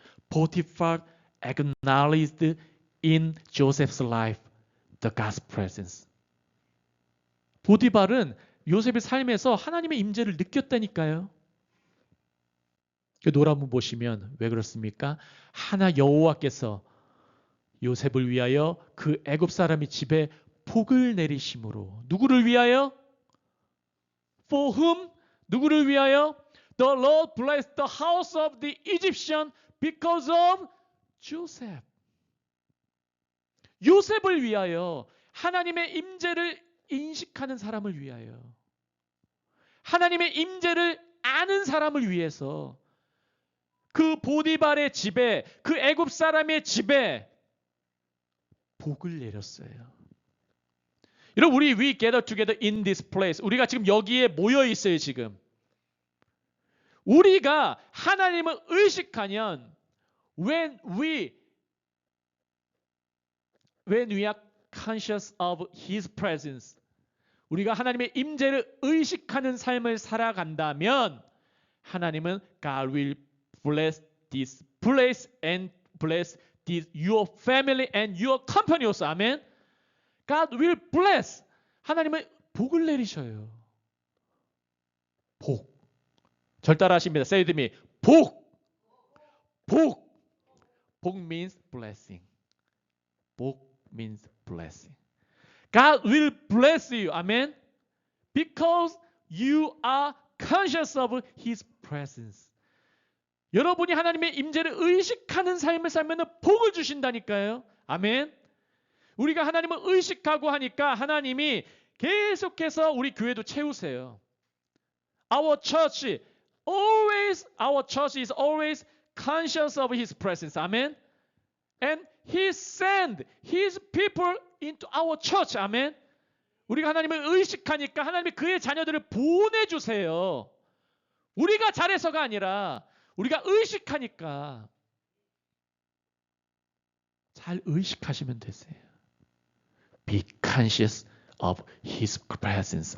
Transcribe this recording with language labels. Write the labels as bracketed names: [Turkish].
[English] Potiphar acknowledged in Joseph's life the God's presence. [Korean] 보디발은 요셉의 삶에서 하나님의 임재를 느꼈다니까요. 그 노라문 보시면 왜 그렇습니까? 하나 여호와께서 요셉을 위하여 그 애굽 사람이 집에 복을 내리심으로. 누구를 위하여? [English] For whom? [Korean] 누구를 위하여? [English] The Lord blessed the house of the Egyptian because of Joseph. [Korean] 요셉을 위하여, 하나님의 임재를 인식하는 사람을 위하여, 하나님의 임재를 아는 사람을 위해서 그 보디발의 집에, 그 애굽 사람의 집에 복을 내렸어요. 여러분, 우리 [English] we gather together in this place. [Korean] 우리가 지금 여기에 모여 있어요, 지금. 우리가 하나님을 의식하면 [English] when we are conscious of His presence, [Korean] 우리가 하나님의 임재를 의식하는 삶을 살아간다면 하나님은 [English] God will bless this place and bless this your family and your company also. 아멘. God will bless. [Korean] 하나님은 복을 내리셔요. 복. 절 따라하십니다. [English] Say with me. [Korean] 복. 복. [English] 복 means blessing. 복 means blessing. God will bless you. Amen. Because you are conscious of His presence. [Korean] 여러분이 하나님의 임재를 의식하는 삶을 살면 복을 주신다니까요. 아멘. 우리가 하나님을 의식하고 하니까 하나님이 계속해서 우리 교회도 채우세요. [English] Our church is always conscious of His presence. Amen. And He sent His people into our church. [Korean] 아멘. 우리가 하나님을 의식하니까 하나님이 그의 자녀들을 보내주세요. 우리가 잘해서가 아니라 우리가 의식하니까. 잘 의식하시면 되세요. [English] Be conscious of His presence.